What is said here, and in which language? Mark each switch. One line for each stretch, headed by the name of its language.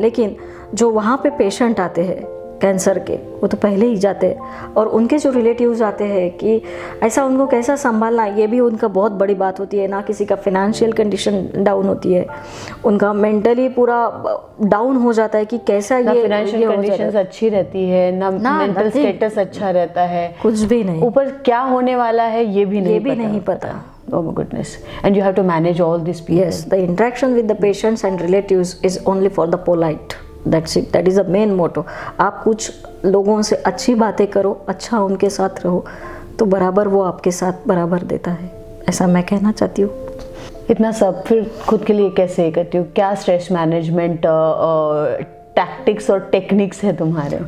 Hindi: लेकिन जो वहाँ पे पेशेंट आते हैं कैंसर के, वो तो पहले ही जाते हैं, और उनके जो रिलेटिव्स आते हैं कि ऐसा उनको कैसा संभालना, ये भी उनका बहुत बड़ी बात होती है। ना किसी का फिनेंशियल कंडीशन डाउन होती है, उनका मेंटली पूरा डाउन हो जाता है कि कैसा ये फिनेंशियल कंडीशंस अच्छी रहती है ना मेंटल स्टेटस अच्छा रहता है, कुछ भी नहीं, ऊपर क्या होने वाला है ये भी नहीं पता।
English: Oh my goodness. And you have to manage all these people. Yes, the interaction with the patients and relatives is only for the polite. That's it. That is the main motto.
Hindi: आप कुछ लोगों से अच्छी बातें करो, अच्छा उनके साथ रहो, तो बराबर वो आपके साथ बराबर देता है, ऐसा मैं कहना चाहती हूँ। इतना सब फिर खुद के लिए कैसे करती हो? क्या स्ट्रेस मैनेजमेंट टैक्टिक्स और टेक्निक्स है तुम्हारे?